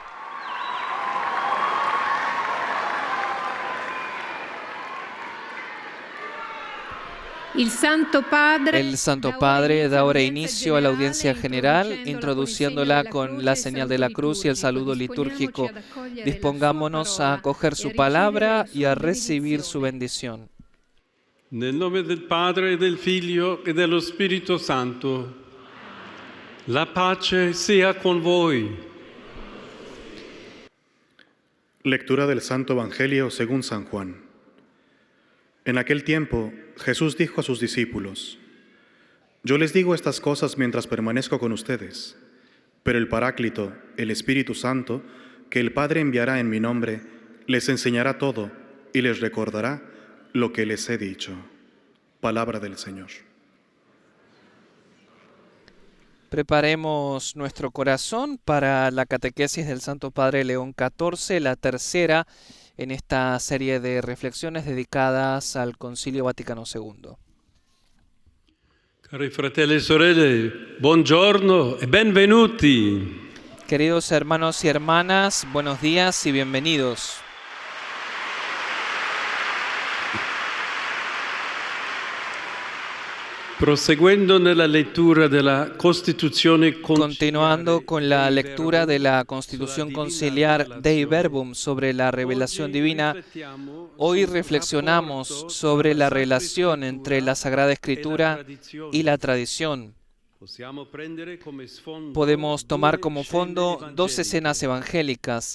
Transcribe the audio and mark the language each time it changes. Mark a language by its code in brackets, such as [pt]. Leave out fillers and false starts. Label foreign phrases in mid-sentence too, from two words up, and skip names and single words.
[es] El Santo Padre da ahora inicio a la audiencia general, introduciéndola con la señal de la cruz y el saludo litúrgico. Dispongámonos a acoger su palabra y a recibir su bendición. [it] Nel nome del Padre, del Figlio e dello Spirito Santo, la pace sea con voi. [es] Lectura del Santo Evangelio según San Juan. En aquel tiempo, Jesús dijo a sus discípulos: Yo les digo estas cosas mientras permanezco con ustedes, pero el Paráclito, el Espíritu Santo, que el Padre enviará en mi nombre, les enseñará todo y les recordará lo que les he dicho. Palabra del Señor. Preparemos nuestro corazón para la catequesis del Santo Padre León XIV, la tercera en esta serie de reflexiones dedicadas al Concilio Vaticano II. [it] Cari fratelli e sorelle, buongiorno e benvenuti. [es] Queridos hermanos y hermanas, buenos días y bienvenidos. [it] Proseguendo nella lettura della Costituzione [es] Continuando con la lectura de la Constitución Conciliar Dei Verbum sobre la revelación divina, hoy reflexionamos sobre la relación entre la Sagrada Escritura y la tradición. Podemos tomar como fondo dos escenas evangélicas.